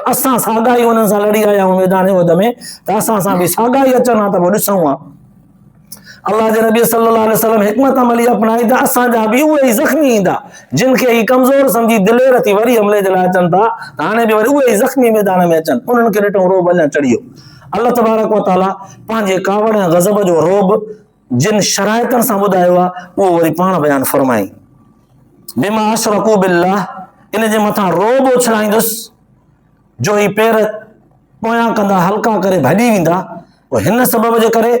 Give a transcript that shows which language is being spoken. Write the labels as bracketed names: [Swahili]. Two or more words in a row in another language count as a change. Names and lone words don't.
[Sindhi] असां साॻा ई हुननि सां लड़ी आया आहियूं मैदान ओद में, त असां सां बि साॻा ई अचनि हा त पोइ ॾिसूं हा। अल्लाह जे नबी [Arabic] صلى الله عليه وسلم [Sindhi] हिकमत अमली अपनाई त असांजा बि उहे ई ज़ख़्मी ईंदा जिन खे ही कमज़ोर सम्झी दिलेर थी वरी हमले जे लाइ अचनि था हाणे बि वरी उहे ई ज़ख़्मी मैदान में अचनि उन्हनि खे ॾिठो रोब अञा चढ़ी वियो। [Arabic] الله تبارك وتعالى [Sindhi] पंहिंजे कावड़ ऐं गज़ब जो रोब जिन शराइतनि सां ॿुधायो आहे उहो वरी पाण बयानु फरमाई। [Arabic] بما أشركوا بالله, [Sindhi] इन जे मथां रोब उछलाईंदुसि जो ही पेर पोयां कंदा हल्का करे भॼी वेंदा हिन सबब जे करे।